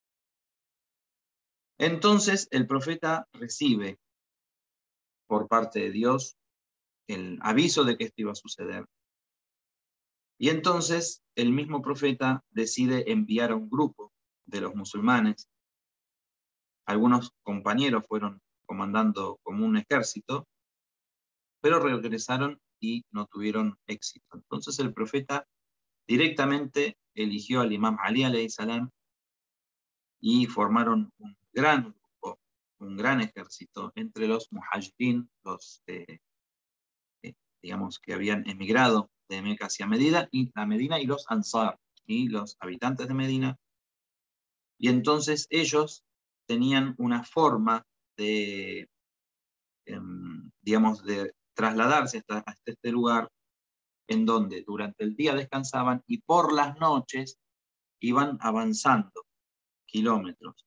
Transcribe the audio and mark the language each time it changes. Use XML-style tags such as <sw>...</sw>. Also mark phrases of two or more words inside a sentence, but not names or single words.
<es>Entonces el profeta recibe por parte de Dios el aviso de que esto iba a suceder Y entonces el mismo profeta decide enviar a un grupo de los musulmanes. Algunos compañeros fueron comandando como un ejército, pero regresaron y no tuvieron éxito. Entonces el profeta directamente eligió al imam Ali</es> <ar>عليه السلام</ar> <es>y formaron un gran grupo, un gran ejército entre los muhajirin, los digamos que habían emigrado de Meca hacia Medina y los ansar, y los habitantes de Medina. Y entonces ellos tenían una forma de, digamos, de trasladarse hasta este lugar en donde durante el día descansaban y por las noches iban avanzando kilómetros.</es>